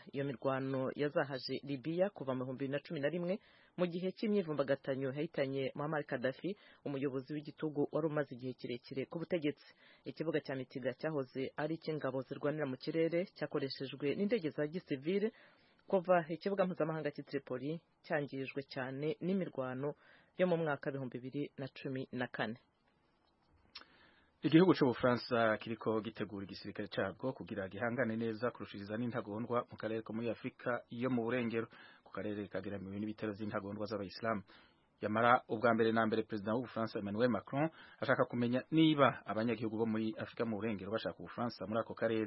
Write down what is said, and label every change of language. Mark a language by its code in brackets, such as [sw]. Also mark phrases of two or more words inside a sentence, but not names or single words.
[rw] Iyo mirwano yazahaje Libya kuva mu 2011 mu gihe cy'imyivumbagatanyo yahitanye Muammar Gaddafi, umuyobozi w'igitugu wari umaze igihe kirekire ku butegetsi. Ikibuga cya Mitiga cyahoze ari icy'ingabo zirwanira mu kirere cyakoreshejwe n'indege za gisivile kuva ikibuga mpuzamahanga cy'i Tripoli cyangirijwe cyane n'imirwano yo mu mwaka 2014. [rn] Igihugu cy'Ubufaransa kiriko gitegura igisirikare cyabwo kugira gihangane neza kurushiriza n'intagondwa mu karere ko muri Afrika yo mu burengero. Ku karere kageramiwe n'ibitero z'intagondwa z'abayisilamu. Yamara ubwa mbere na mbere Perezida w'Ubufaransa Emmanuel Macron ashaka kumenya niba abanyagihugu bo muri Afrika mu burengero bashaka Ubufaransa muri ako karere.